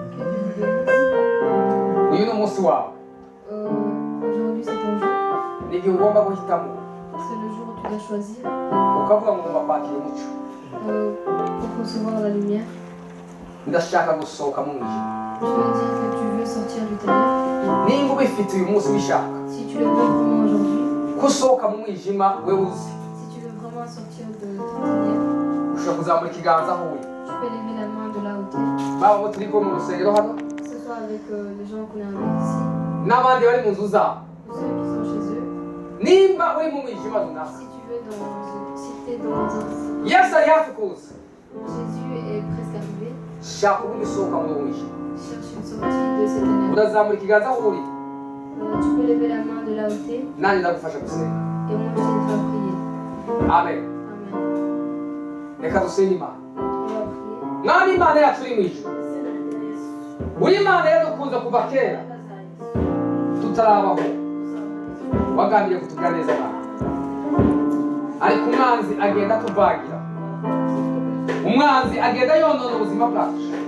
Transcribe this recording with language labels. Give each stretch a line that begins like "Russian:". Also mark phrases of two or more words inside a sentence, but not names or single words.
Kinyarwanda: Uyu ni umunsi wawe.
French: Aujourd'hui, c'est ton jour.
Kinyarwanda: Ni igihe ugomba guhitamo
French: C'est le jour où tu dois choisir
Kinyarwanda: ukavuga ngo ngomba kwakira umucyo.
French: pour recevoir la lumière.
Kinyarwanda: Ndashaka gusohoka mu mwijima.
French: Tu veux dire que tu veux sortir du ténèbre.
Kinyarwanda: Nimba ubifite uyu munsi ubishaka
French: Si tu le veux vraiment aujourd'hui,
Kinyarwanda: gusohoka mu mwijima we uzi
French: si tu veux vraiment sortir de ténèbres,
Kinyarwanda: ushobora kuzamura ikiganza aho uri.
French: tu peux lever la main de là où tu es.
Kinyarwanda: Baba abo turi kumwe mu rusengero hano
French: Que ce soit avec les gens qu'on est avec ici,
Kinyarwanda: n'abandi bari mu nzu zabo.
French: ou ceux qui sont chez eux.
Kinyarwanda: Nimba uri mu mwijima runaka
French: Si tu veux si tu es dans un...
Kinyarwanda: Yesu ari hafi kuza.
French: Jésus est presque arrivé.
Kinyarwanda: Shaka uburyo usohoka muri uwo mwijima.
French: Cherche une sortie de ces ténèbres.
Kinyarwanda: Urazamura ikiganza aho uri
French: Tu peux lever la main de là où tu es
Kinyarwanda: nanjye ndagufasha gusenga.
French: et moi je t'aiderai à prier. Amen. Amen.
Kinyarwanda: Reka dusenge Imana.
French: On va prier.
Kinyarwanda: Mwami Imana yacu uri mu ijuru. Uri Imana yadukunze kuva kera tutarabaho. Wagambiriye kutugirira neza Mana. Ariko umwanzi agenda atuvagira. Umwanzi agenda yonona ubuzima bwacu.